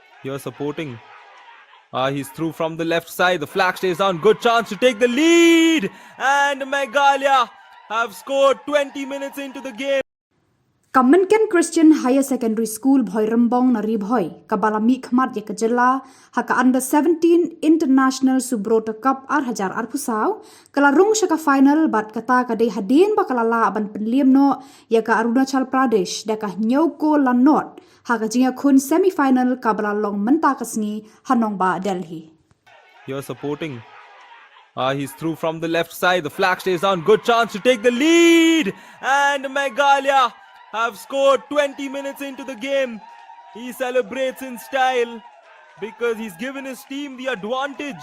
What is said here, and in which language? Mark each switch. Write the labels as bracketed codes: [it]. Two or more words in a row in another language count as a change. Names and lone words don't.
[en] here supporting. He's through from the left side. The flag stays down. Good chance to take the lead. And Meghalaya have scored 20 minutes into the game. [kha] Mynken Christian Higher Secondary School Bhoirymbong na Ri Bhoi kabala mihkhmat ya Jylla haka Under-17 International Subroto Cup hajar pusau kala rung shaka final bat kata kadai hadien bakalala aban Pynliem no ya ka Arunachal Pradesh daka nyoko lanot haka jingiakhun semi-final kabala long mynta sngi Nongbah Dehli. [en] Here supporting. He's through from the left side. The flag stays down. Good chance to take the lead. And Meghalaya have scored 20 minutes into the game. He celebrates in style because he's given his team the advantage.